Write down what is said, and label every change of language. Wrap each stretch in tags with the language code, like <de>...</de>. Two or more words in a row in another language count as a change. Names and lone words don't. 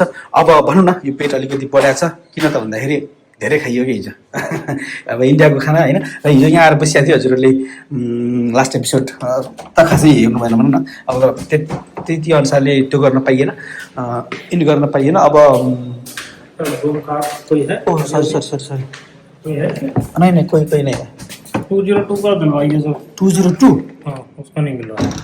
<ne>अब भनौँ न, यो पेट अलिकति बढाएको छ, किन त भन्दाखेरि धेरै खाइयो कि हिजो अब इन्डियाको खाना होइन। र हिजो यहाँ आएर बसिएको थियो हजुरहरूले</ne> <en>last episode</en> <ne>त खासै हेर्नु भएन भनौँ न, अब त्यति अनुसारले त्यो गर्न पाइएन, इन गर्न पाइएन।</ne> <hi>अब सरी नहीं कोई नहीं है। 202 का दिलवाइए सर। 202 हाँ, उसका नहीं मिला।</hi>